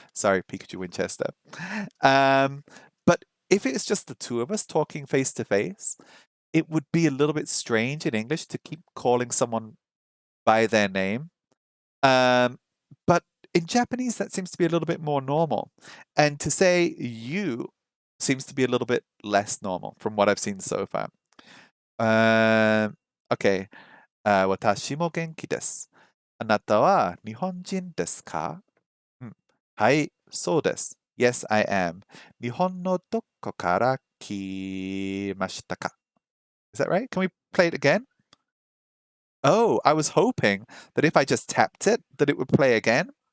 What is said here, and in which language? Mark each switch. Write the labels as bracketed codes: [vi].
[en] Sorry, Pikachu Winchester. But if it's just the two of us talking face to face, it would be a little bit strange in English to keep calling someone by their name. But in Japanese, that seems to be a little bit more normal. And to say you seems to be a little bit less normal from what I've seen so far. [ja] Okay. 私も元気です。あなたは日本人ですか？はい、そうです。 [en] Yes, I am. [ja] 日本のどこから来ましたか？ [en] Is that right? Can we play it again? Oh, I was hoping that if I just tapped it, that it would play again.